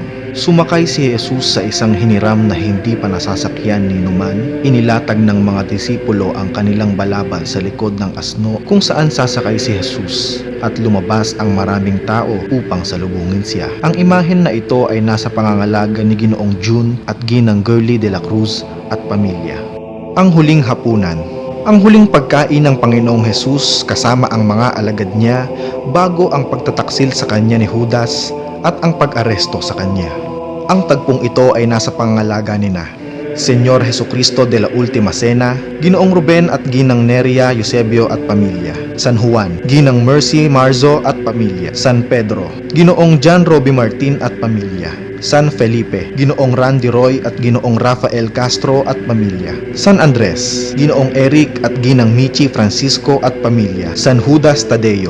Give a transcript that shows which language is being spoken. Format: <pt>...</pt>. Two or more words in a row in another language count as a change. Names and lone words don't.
<tl>Sumakay si Jesus sa isang hiniram na hindi pa nasasakyan ni numan. Inilatag ng mga disipulo ang kanilang balabal sa likod ng asno kung saan sasakay si Jesus at lumabas ang maraming tao upang salubungin siya. Ang imahen na ito ay nasa pangangalaga ni Ginoong June at Ginang Girly de la Cruz at pamilya. Ang huling hapunan. Ang huling pagkain ng Panginoong Hesus kasama ang mga alagad niya bago ang pagtataksil sa kanya ni Judas at ang pag-aresto sa kanya. Ang tagpong ito ay nasa pangangalaga nina Señor Jesucristo de la Ultima Cena, Ginoong Ruben at Ginang Neria Eusebio at pamilya, San Juan, Ginang Mercy Marzo at pamilya, San Pedro, Ginoong John Roby Martin at pamilya, San Felipe, Ginoong Randy Roy at Ginoong Rafael Castro at pamilya, San Andres, Ginoong Eric at Ginang Michi Francisco at pamilya, San Judas Tadeo,</tl>